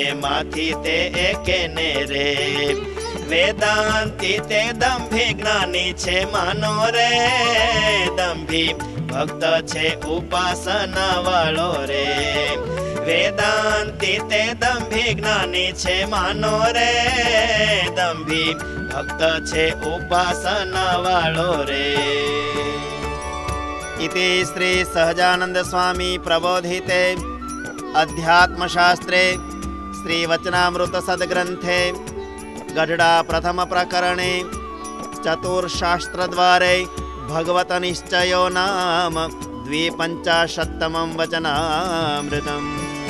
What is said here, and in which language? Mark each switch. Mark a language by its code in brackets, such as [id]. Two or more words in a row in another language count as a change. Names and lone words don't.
[gu] માંથી તે એકેને રે વેદાંતી તે દંભી જ્ઞાની છે માનો રે દંભી ભક્ત છે ઉપાસના વાળો રે વેદાંતી તે દંભી જ્ઞાની છે માનો રે દંભી ભક્ત છે ઉપાસના વાળો રે [sa] इति श्री सहजानंद स्वामी प्रबोधिते अध्यात्मशास्त्रे श्री वचनामृत सद्ग्रंथे गढ़डा प्रथम प्रकरणे चतुर्शास्त्रद्वारे भगवत निश्चयो नाम 52 वचनामृतम्।